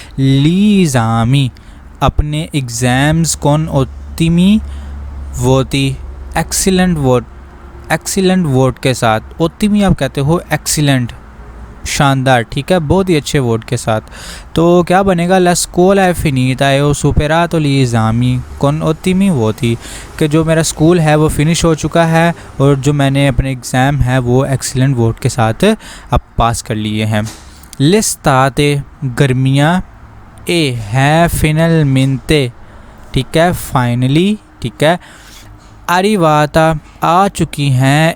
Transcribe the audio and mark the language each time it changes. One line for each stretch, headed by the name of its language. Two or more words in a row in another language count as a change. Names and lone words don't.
Hindi: लीजामी, अपने एग्ज़ाम्स।
Italian: con ottimi, voti,
English: excellent vote, excellent vote
Hindi: के साथ। ओतिमी आप कहते हो एक्सीलेंट, शानदार। ठीक है, बहुत ही अच्छे वर्ड के साथ। तो क्या बनेगा?
Italian: la scuola è finita e ho superato gli esami con ottimi voti,
Hindi: कि जो मेरा स्कूल है वो फिनिश हो चुका है और जो मैंने अपने एग्ज़ाम है वो एक्सीलेंट वोट के साथ अब पास कर लिए हैं। l'estate, गर्मियाँ। ए है finalmente, ठीक है, फाइनली। ठीक है, arrivata, आ चुकी हैं।